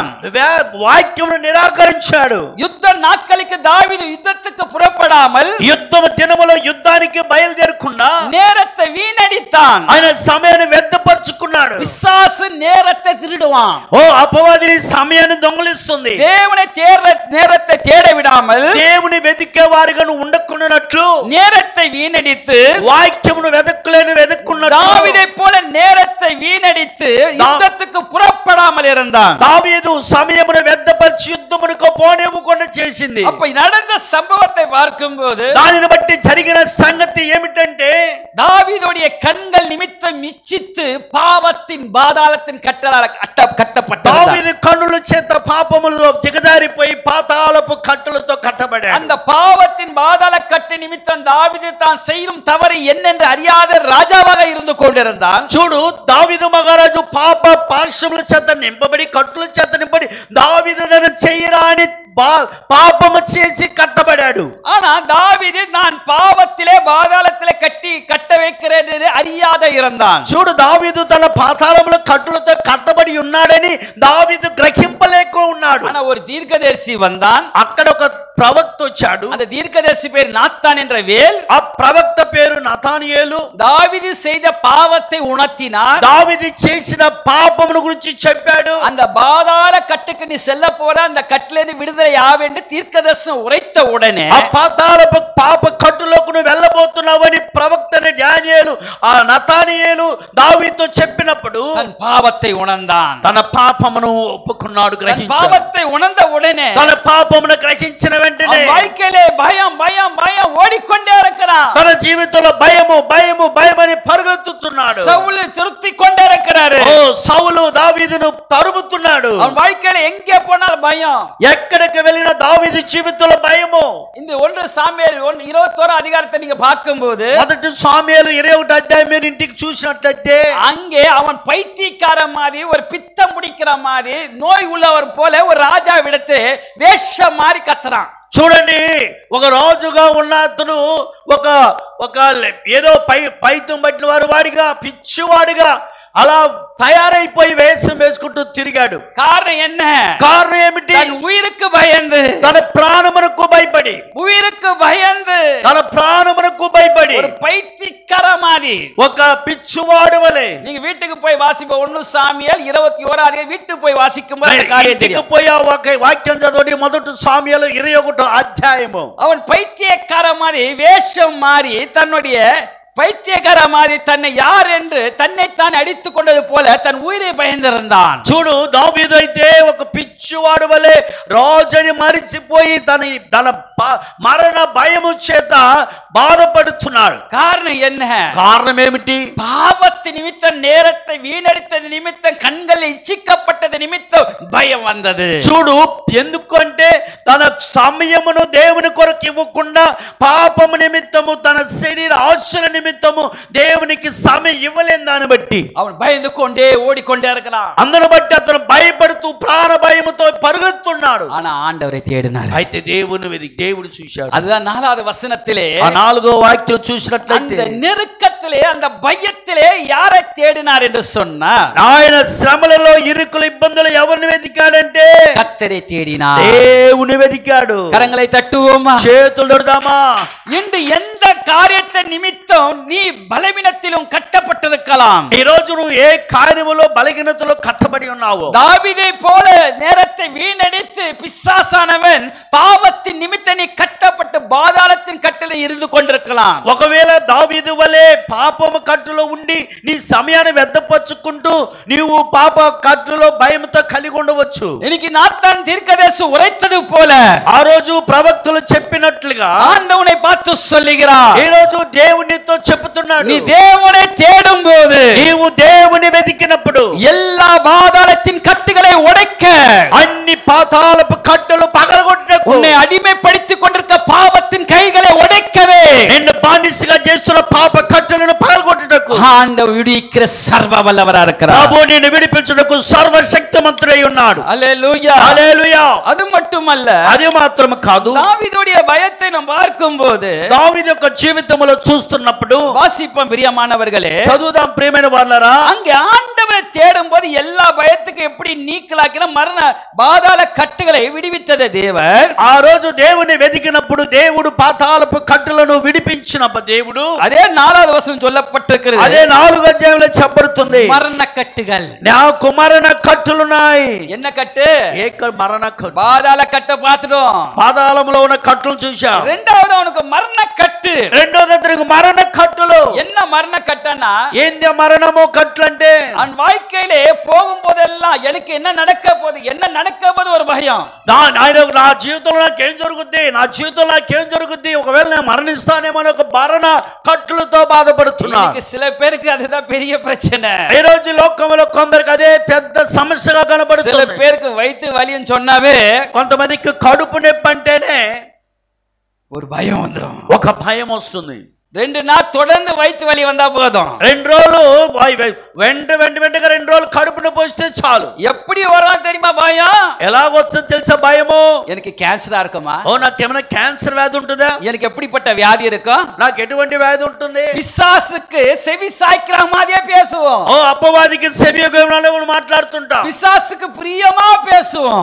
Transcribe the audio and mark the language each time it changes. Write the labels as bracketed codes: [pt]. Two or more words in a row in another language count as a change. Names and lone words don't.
[te] వాక్యమును నిరాకరించాడు. [ta] யுத்த நாட்களுக்கு தாவீது யுத்தத்துக்கு புறப்படாமல், [te] యుద్ధం దినములో యుద్ధానికి బయలుదేరకుండా [ta] நேரத்தை வீணடித்தான். [te] ఆయన సమయాన్ని వ్యర్థపరుచుకున్నాడు. [ta] பிசாசு நேரத்தை திருடுவான். [te] ఓ అపవాది సమయాన్ని దొంగిలిస్తుంది. [ta] தேவனை நேரத்தை தேட விடாமல், [te] దేవుని వెతికే వారిగా ఉండకున్నట్లు, [ta] நேரத்தை வீணடித்து, [te] వాక్యమును వెతుక్కున్నట్లు [ta] தாவீதை போல நேரத்தை வீணடித்து யுத்தத்துக்கு புறப்படாமல் இருந்தான். [te] దావీదు సమయమును వ్యర్థపరిచి యుద్ధమునకు పోనివ్వకుండా చేసింది. [ta] அப்ப நடந்த சம்பவத்தை பார்க்கும்போது [te] దానిని బట్టి జరిగిన సంగతి ఏమిటంటే, [ta] தாவீதுடைய கண்கள் நிமித்தம் இச்சித்து பாவத்தின் பாதாளத்தின் கட்டப்பட்டார். [te] దావీదు కన్నుల చేత పాపములలో దిగజారిపోయి పాతాళపు కట్టులతో కట్టబడాడు. [ta] அந்த பாவத்தின் பாதாள கட்டு நிமித்தம் தாவீது தான் செய்யும் தவறு என்னென்று அறியாத ராஜாவாக இருந்து கொண்டிருந்தான். [te] చూడు, దావీదు మహారాజు పాప పార్శ్వముల చేత నింపబడి, కట్టుల చేత నింపబడి, దావీదు చేయరాని పాపము చేసి కట్టబడాడు. [ta] ஆனா தாவீது நான் பாவத்திலே பாதாளத்திலே கட்ட வைக்கிறேன் என்று அறியாத இருந்தான். [te] చూడు, దావీదు తన పాతాళములో కట్టులతో కట్టబడి ఉన్నాడని దావీదు గ్రహింపలేక ఉన్నాడు. [ta] ஆனா ஒரு தீர்க்கதரிசி வந்தான். [te] అక్కడ ఒక ప్రవక్త వచ్చాడు. [ta] அந்த தீர்க்கதரிசி பேர் நாத்தான் என்ற வேல். [te] ఆ ప్రవక్త పేరు నతానియేలు. [ta] தாவீது செய்த பாவத்தை உணர்த்தினார். [te] దావీదు చేసిన పాపమును గురించి చెప్పాడు. [ta] அந்த பாதாள கட்டுக்கு நீ செல்ல போற, அந்த கட்டிலிருந்து விடுதலை ஆவென்று தீர்க்கதரிசனம் உரைத்த உடனே, [te] ఆ పాతాళపు పాప కట్టులోకి నువ్వు వెళ్ళబోతున్నావని ప్రవక్తని డానియేలు, ఆ నతానియేలు దావీదుతో చెప్పినప్పుడు [ta] தன் பாவத்தை உணர்ந்தான். [te] తన పాపమును ఒప్పుకున్నాడు, గ్రహించాడు. [ta] பாவத்தை உணர்ந்த உடனே [te] తన పాపమును గ్రహించిన వెంటనే [ta] வாழ்க்கையிலே பயம் பயம் பயம் ஓடிக்கொண்டே இருக்கிறான். [te] తన జీవితంలో భయము భయము భయమని పరుగెత్తుతున్నాడు. [ta] சவுல் திருத்திக் கொண்டே இருக்கிறாரு. [te] ఓ సౌలు దావీదును తరుముతున్నాడు. [ta] அவன் வாழ்க்கையில எங்கே போனாலும் பயம். [te] ఎక్కడికి వెళ్ళిన దావీదు జీవితంలో భయము. [ta] இந்த 1 சாமுவேல் 21 அதிகாரத்தை நீங்க பார்க்கும்போது, [te] మొదటి సాముయేలు 21 అధ్యాయం మీరు ఇంటికి చూసినట్లయితే, [ta] அங்கே அவன் பைத்தியக்கார மாதிரி, ஒரு பித்தம் பிடிக்கிற மாதிரி, நோய் உள்ளவர் போல ஒரு ராஜாவிடத்து வேஷம் மாதிரி கத்துறான். [te] చూడండి, ఒక రాజుగా ఉన్న అతను ఒక ఏదో పైతం పట్టిన వాడిగా, పిచ్చివాడిగా అలా తయారైపోయి వేషం వేసుకుంటూ తిరిగాడు. [ta] காரணம் என்ன? [te] కారణం ఏమిటి? [ta] தன் உயிருக்கு பயந்து, [te] తన ప్రాణమునకు భయపడి, [ta] உயிருக்கு பயந்து, [te] తన ప్రాణమునకు భయపడి, [ta] ஒரு பைத்தியக்கார மாதிரி. [te] ఒక పిచ్చివాడు వలె. [ta] நீங்க வீட்டுக்கு போய் வாசிப்ப 1 சாமுவேல் 21 வீட்டுக்கு போய் வாசிக்கும் போது அந்த காரியம் [te] ఇంటికి [ta] தெரியும். [te] పోయి ఆ వాక్యం చదవండి. మొదటి సాముయేలు 21 అధ్యాయము. [ta] அவன் பைத்தியக்கார மாதிரி வேஷம் மாறி தன்னுடைய பைத்தியக்கார மாதிரி தன்னை யார் என்று தன்னைத்தான் அடித்துக் கொண்டது போல தன் உயிரை பயந்திருந்தான். [te] చూడు, దావీదు అయితే ఒక పిచ్చివాడు వలె రాజుని మరిచిపోయి తన మరణ భయము చేత బాధపడుతున్నాడు. [ta] காரணம் என்ன? [te] కారణం ఏమిటి? [ta] பாவத்து நிமித்தம், நேரத்தை வீணடித்தது நிமித்தம், கண்களில் இச்சிக்கப்பட்டது நிமித்தம் பயம் வந்தது. [te] చూడు, ఎందుకంటే తన సమయమును దేవుని కొరకు ఇవ్వకుండా పాపము నిమిత్తము, తన శరీర ఆశల నిమిత్తము దేవునికి సమయం ఇవ్వలేని దాన్ని బట్టి [ta] அவன் பயந்து கொண்டே ஓடிக்கொண்டே இருக்கிறான். [te] అందును బట్టి అతను భయపడుతూ ప్రాణ భయముతో పరుగుతున్నాడు. [ta] ஆனா ஆண்டவரை தேடினார். [te] అయితే దేవుడు చూశాడు. [ta] அதுதான் 4வது வசனத்திலே, [te] ఆ 4వ వాక్యం చూసినట్లయితే, [ta] அந்த நெருக்கத்திலே, அந்த பயத்திலே யாரை தேடினார் என்று சொன்னார். [te] ఆయన శ్రమలలో, ఇరుకుల ఇబ్బందులు ఎవరిని వెతికాడంటే [ta] கர்த்தரை தேடினார். [te] దేవుని వెతికాడు. [ta] கரங்களை தட்டுவோமா? [te] చేతులు తొడదామా? [ta] இன்று எந்த காரியத்தை நிமித்தம் நீ பலவீனத்திலும் கட்டப்பட்டிருக்கலாம். [te] ఈ రోజు నువ్వు ఏ కార్యములో బలహీనతలో కట్టబడి ఉన్నావు. [ta] தாவீதை போல நேரத்தை வீணடித்து பிசாசானவன் பாவத்தின் நிமித்தம் நீ கட்டப்பட்டு பாதாளத்தின் கட்டில் இருந்து கொண்டிருக்கலாம். [te] ఒకవేళ దావీదు వలె పాపము కట్టులో ఉండి నీ సమయాన్ని వ్యర్థపరుచుకుంటూ నీవు పాప కట్టులో భయంతో కలిగి ఉండవచ్చు. [ta] இன்னைக்கு நாத்தான் தீர்க்கதரிசி உரைத்தது போல, [te] ఆ రోజు ప్రవక్తలు చెప్పినట్లుగా [ta] ஆண்டவனை பார்த்து சொல்லுகிறார், [te] ఈ రోజు దేవునితో చెప్తున్నాడు, [ta] நீ தேவனை தேடும் போது, [te] నీవు దేవుని వెతికినప్పుడు [ta] எல்லா பாதாளத்தின் கட்டுகளை உடைக்க, [te] అన్ని పాతాళపు కట్టలు పగలగొట్టకు, [ta] உன்னை అడిமைப்படுத்திக் கொண்டிருக்க பாவத்தின் கைகளை உடைக்கவே, [te] నిన్ను బానిసగా చేస్తున్న పాప కట్టలను పగలగొట్టుటకు [ta] ஆண்டவர் விடுவிக்கிற சர்வ வல்லவரா இருக்கிறார். [te] ప్రభువు నిన్ను విడిపించుటకు సర్వశక్తిమంతుడై ఉన్నాడు. [ta] அல்லேலூயா. [te] హల్లెలూయా. [ta] அது மட்டுమல்ல, [te] అది మాత్రం కాదు, [ta] தாவீదుடைய பயத்தை நாம் பார்க்கும்போது, [te] దావీదు యొక్క జీవితంలో చూస్తున్నప్పుడు [ta] வாசிப்போம் பிரியமானவர்களே, [te] చదువుదాం ప్రియమైన వాళ్ళరా. [ta] அங்கே ஆண்டவரை தேடும் போது எல்லா பயத்துக்கும் எப்படி நீக்கலாக்கின மரண பாதாள கட்டுகளை விடுவித்தது தேவன். [te] ఆ రోజు దేవుని వెతికినప్పుడు దేవుడు పాతాళపు కట్టులను విడిపించినప్పుడు దేవుడు, [ta] அதே 4வது வசனம் சொல்லப்பட்டிருக்கிறது, [te] అదే 4వ అధ్యాయంలో చెప్పబడుతుంది, [ta] மரண కట్టుகள். [te] నాకు మరణ కట్టులున్నాయి. [ta] என்ன కట్టు? [te] మరణ కట్టు. [ta] பாதாள కట్ట பார்த்துட்டோம். [te] పాతాళములో ఉన్న కట్టులు చూశాం. [ta] రెండవది அவனுக்கு மரண கட்டு. [te] రెండోది అతనికి మరణ కట్టులు. [ta] என்ன மரண கட்டனா? [te] ఏంది మరణము కట్లు అంటే? [ta] அவன் வாழ்க்கையிலே போகும்போதெல்லாம் எனக்கு என்ன நடக்க போகுது ஒரு பயம். [te] నా జీవితంలో నాకేం జరుగుద్ది, నా జీవితంలో నాకేం జరుగుద్ది, ఒకవేళ నేను మరణిస్తానేమో ఒక మరణ కట్టులతో బాధపడుతున్నా. [ta] சில பேருக்கு அதுதான் பெரிய பிரச்சனை. [te] ఈ రోజు లోకంలో కొందరికి అదే పెద్ద సమస్యగా కనబడుతుంది. [ta] சில பேருக்கு வயிற்று வலின்னு சொன்னாவே, [te] కొంతమందికి కడుపు నొప్పి అంటేనే [ta] ஒரு பயம் வந்துடும். [te] ఒక భయం వస్తుంది. [ta] 2 நாள் தொடர்ந்து வயிற்று வலி வந்தா போதும். [te] 2 రోజులు వెంటగా 2 రోజులు కడుపు నొప్పి వస్తే చాలు. [ta] எப்படி வரும் தெரியுமா பயம்? [te] ఎలాగొచ్చో తెలుసా భయము? [ta] எனக்கு கேன்சரா இருக்குமா? [te] ఓ నాకేమైనా క్యాన్సర్ వ్యాధి ఉంటుందా? [ta] எனக்கு எப்படிப்பட்ட வியாதி இருக்கும்? [te] నాకు ఎటువంటి వ్యాధి ఉంటుంది? [ta] பிசாசுக்கு செவி சாய்க்கிற மாதிரியே பேசுவோம். [te] ఓ అపవాదికి సెవియగమనాలు మాట్లాడుతుంటా. [ta] பிசாசுக்கு பிரியமா பேசுவோம்.